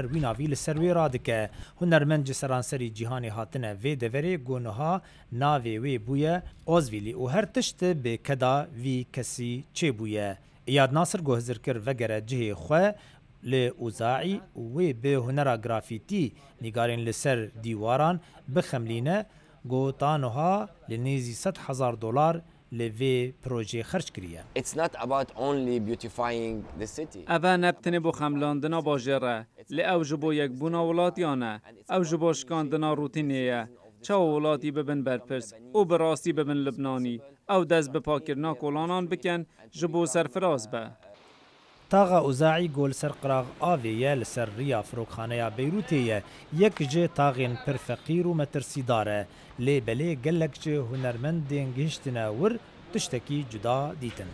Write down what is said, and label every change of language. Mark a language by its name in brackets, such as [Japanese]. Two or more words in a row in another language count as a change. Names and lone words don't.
[Kurdish] ویناوی لسروی را دکه هنرمند جسرانسری جیهانی هاتنه وی دوری گونها ناوی وی بویه اوزویلی و هر تشت به کدا وی کسی چه بویه ایاد ناصر گوهزر کر وگره جه خواه لی اوزاعی وی به هنر گرافیتی نگارین لسر دیواران بخملینه گوتانها لنیزی $100,000 لوی پروژه خرج کریه. [English] It's not about only beautifying the city. [Kurdish] اوه نبتنه بو خملاندنا باجره لی او جبو یک بونا ولاتیانه او جبو شکاندنا روتینیه چه ولاتی ببن برپرس او براستی ببن لبنانی او دست بپاکرنا کولانان بکن جبو سرفراز به. تاغا اوزاعی گل سر قراغ آویه لسر ریا فروکخانه بیروتیه یک جه تاغین پر فقیر و مترسی داره لی بله گلک جه هنرمندین گهشتنه ور تشتکی جدا دیتن.